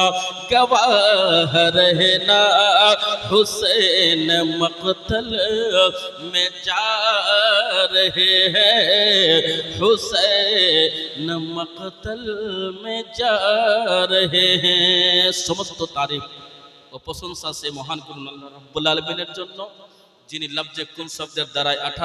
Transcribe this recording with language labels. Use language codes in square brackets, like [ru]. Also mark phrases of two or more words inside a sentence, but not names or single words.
[ur] گواہ رہنا حسین مقتل میں جا رہے ہیں حسین مقتل میں جا رہے ہیں [bn] সমস্ত তারিফ ও প্রশংসা সে মহান করুন আল্লাহ রাব্বুল আলামিনের জন্য যিনি [ur] لفظ کن [bn] শব্দের দ্বারা